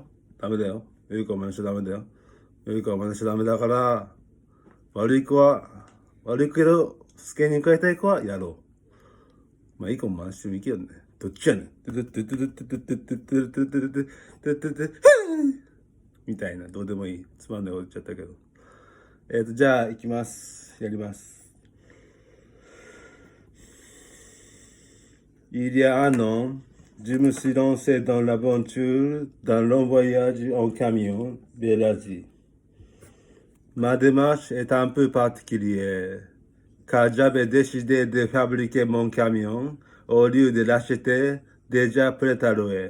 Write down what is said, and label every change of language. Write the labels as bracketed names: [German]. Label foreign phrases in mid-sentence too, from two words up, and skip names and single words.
[Japanese] 良い子は真似しちゃダメだよ。良い子は真似しちゃダメだから、悪い子は、悪いけど、試験に受かりたい子はやろう。まあ、いい子も真似してもいいけどね。どっちやねん。みたいな、どうでもいい。つまんないこと言っちゃったけど。じゃあ、行きます。 [French] やります。Il y a un an, je me suis lancé dans l'aventure d'un long voyage en camion vers l'Asie. Ma démarche est un peu particulière, car j'avais décidé de fabriquer mon camion au lieu de l'acheter déjà prêt à louer.